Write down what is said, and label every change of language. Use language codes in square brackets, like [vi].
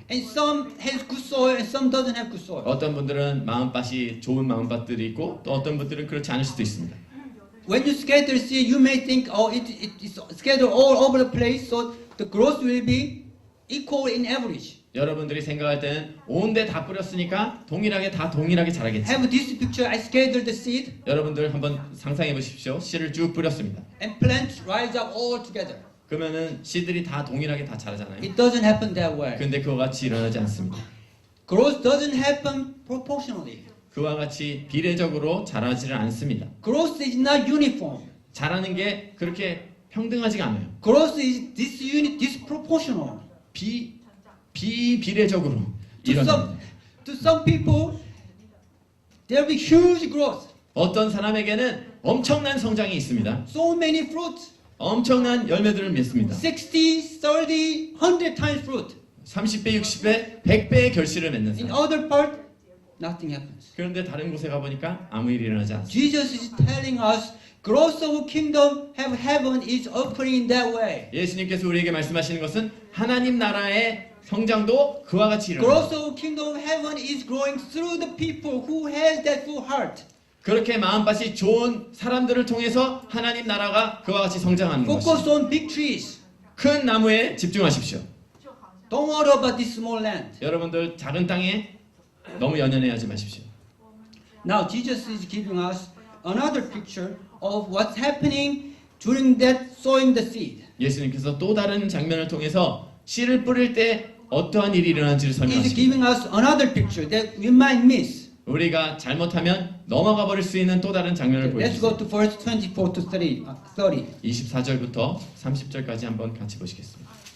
[en] and some has good soil and some doesn't have good soil. [ko] 어떤 분들은 마음밭이 좋은 마음밭들이 있고 또 어떤 분들은 그렇지 않을 수도 있습니다. [en] When you scatter seed, you may think, oh, it is scattered all over the place, so the growth will be equal in average. [ko] 여러분들이 생각할 때는 온데 다 뿌렸으니까 동일하게 자라겠지. [en] Have this picture, I scattered the seed, [ko] 여러분들 한번 상상해 보십시오. 씨를 쭉 뿌렸습니다. [en] and plants rise up all together. [ko] 그러면은 씨들이 다 동일하게 다 자라잖아요. [en] It doesn't happen that way. [ko] 근데 그와 같이 일어나지 않습니다. [en] Growth doesn't happen proportionally. [ko] 그와 같이 비례적으로 자라지를 않습니다. [en] Growth is not uniform. [ko] 자라는 게 그렇게 평등하지가 않아요. [en] Growth is disproportional. [ko] 비비례적으로 일어납니다. [en] To some people, there will be huge growth. [ko] 어떤 사람에게는 엄청난 성장이 있습니다. [en] So many fruits. [ko] 엄청난 열매들을 맺습니다. [en] 60, 30, 100 times fruit. [ko] 30배, 60배, 100배의 결실을 맺는 [en] In [ko] 사람. [en] other part, nothing happens. [ko] 그런데 다른 곳에 가보니까 아무 일이 일어나지 않습니다. [en] Jesus is telling us growth of kingdom of heaven is occurring in that way. [ko] 예수님께서 우리에게 말씀하시는 것은 하나님 나라의 성장도 그와 같이 일어납니다. [en] Growth of kingdom of heaven is growing through the people who has that full heart. [ko] 그렇게 마음밭이 좋은 사람들을 통해서 하나님 나라가 그와 같이 성장하는 [en] Focus [ko] 것입니다. [en] on big trees. [ko] 큰 나무에 집중하십시오. [en] Don't worry about this small land. [ko] 여러분들 작은 땅에 너무 연연해하지 마십시오. [en] Now Jesus is giving us another picture of what's happening during that sowing the seed. [ko] 예수님께서 또 다른 장면을 통해서 씨를 뿌릴 때 어떠한 일이 일어나는지를 [en] He's [ko] 설명하십니다. [en] giving us another picture that we might miss. [ko] 우리가 잘못하면 넘어가 버릴 수 있는 또 다른 장면을 [en] Let's go to verse 24 to 30. [ko] 24절부터 30절까지 한번 같이 보시겠습니다.